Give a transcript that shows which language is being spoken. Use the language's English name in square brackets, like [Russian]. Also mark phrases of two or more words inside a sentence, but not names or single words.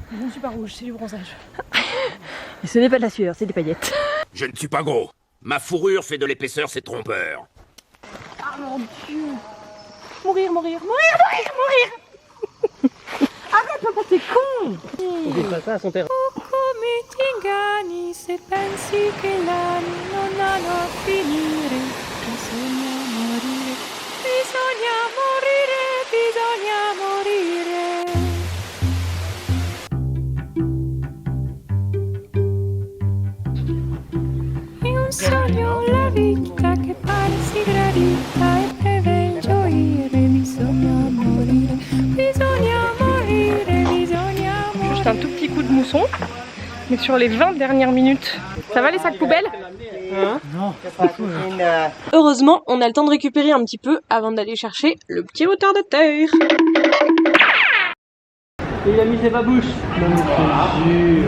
[French] Je ne suis pas rouge, c'est du bronzage. Et ce n'est pas de la sueur, c'est des paillettes. Je ne suis pas gros. Ma fourrure fait de l'épaisseur, c'est trompeur. Ah mon Dieu! Mourir, mourir, mourir, mourir, mourir! Arrête, papa, t'es con! On fait pas ça à son terrain. [Italian] Come ti inganni se pensi che l'anno non hanno a finire. Bisogna morire, bisogna morire, bisogna morire. In un sogno la vita che pare si gradita e deve gioire. Bisogna morire, bisogna morire, bisogna morire. [French] Juste un tout petit coup de mousson. Mais sur les 20 dernières minutes, ça va les sacs poubelles? Non. Heureusement, on a le temps de récupérer un petit peu avant d'aller chercher le petit moteur de terre. Et il a mis ses babouches. Non, mais